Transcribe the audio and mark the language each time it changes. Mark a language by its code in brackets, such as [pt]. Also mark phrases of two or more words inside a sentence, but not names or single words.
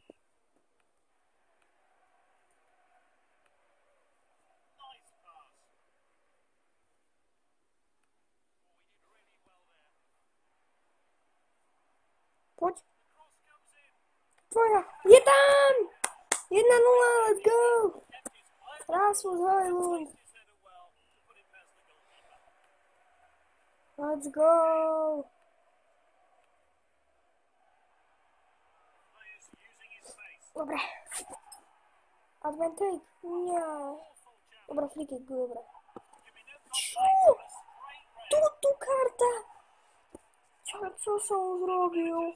[sk] Poď. Tvoja. Je tam! 1-0, [en] let's go! Rasmus Hojlund. Let's go! [sk] Dobre. Advantage? Nie. Dobre, [en] free kick, [sk] dobre. Čo? Tu karta! Čo som zrobil?